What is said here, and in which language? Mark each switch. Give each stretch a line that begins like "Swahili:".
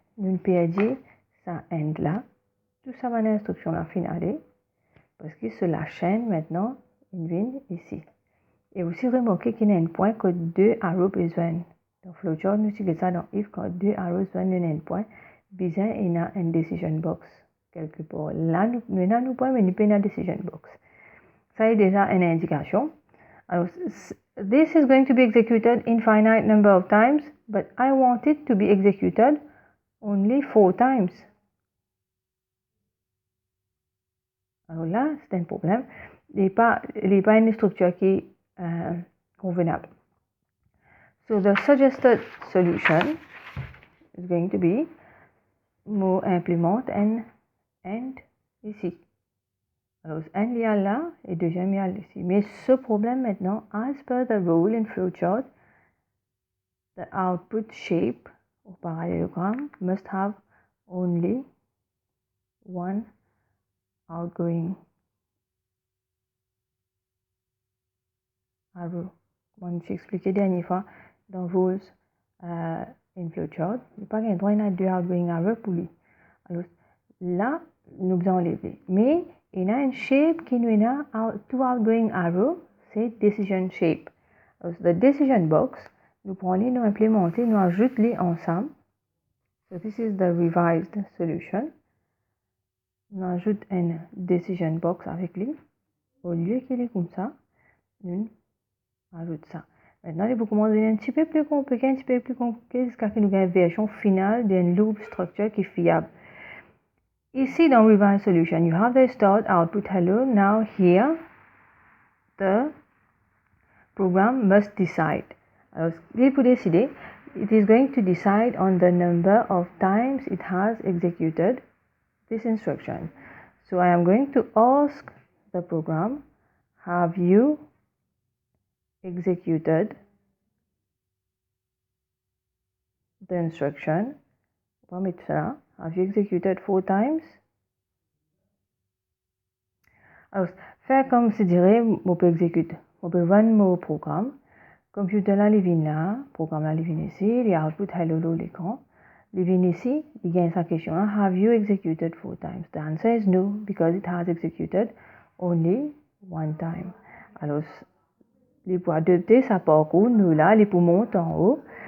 French: Nous pouvons dire ça end là. Tout ça va dans l'instruction là finale. Parce que sur la chaîne maintenant, il vient ici. Et aussi remarquez qu'il y a un point que 2 arrows besoin. Dans flowchart, nous utilisons ça dans if quand 2 arrows besoin d'un point, besoin il y a un decision box quelque part. Là, nous avons un point, mais nous avons une decision box. Ça est déjà une indication.
English: Alors, this is going to be executed infinite number of times, but I want it to be executed only 4 times.
French: Alors là, c'est un problème. Il n'est pas une structure qui est convenable.
English: So the suggested solution is going to be more implement and ici.
French: Alors, un il y a là et deuxième il y a ici. Mais ce problème maintenant,
English: as per the rule in flowchart, the output shape or parallelogram must have only one outgoing arrow.
French: Comme j'ai expliqué dernière fois dans
English: rules in flowchart,
French: il n'y a pas un droit à deux outgoing arrows pour lui. Alors là, nous allons enlever. Mais il y a une shape qui nous a two outgoing arrows, c'est decision shape. Alors, the decision box, nous prenons, nous implémenter, nous ajoutons ensemble.
English: So this is the revised solution.
French: Nous ajoutons une decision box avec lui. Au lieu qu'il est comme ça, nous ajoutons ça. Maintenant, il faut commencer un petit peu plus compliqué, jusqu'à ce que nous ayons une version finale d'une loop structure qui est fiable. Ici, dans revised solution,
English: you have the start, output, hello. Now here, the program must decide.
French: Alors, il faut décider.
English: It is going to decide on the number of times it has executed this instruction. So I am going to ask the program, have you executed the instruction?
French: On va mettre ça.
English: Have you executed 4 times?
French: Alors, faire comme si dirait, on peut exécuter. On peut run mon programme. Computer là, il vient là. Programme là, il vient ici. Il y a output hello dans l'écran. Il vient ici. Il gagne sa question.
English: Have you executed 4 times? The answer is no, because it has executed only 1 time.
French: Alors, il peut adopter sa parcours. Nous là, il peut monter en haut.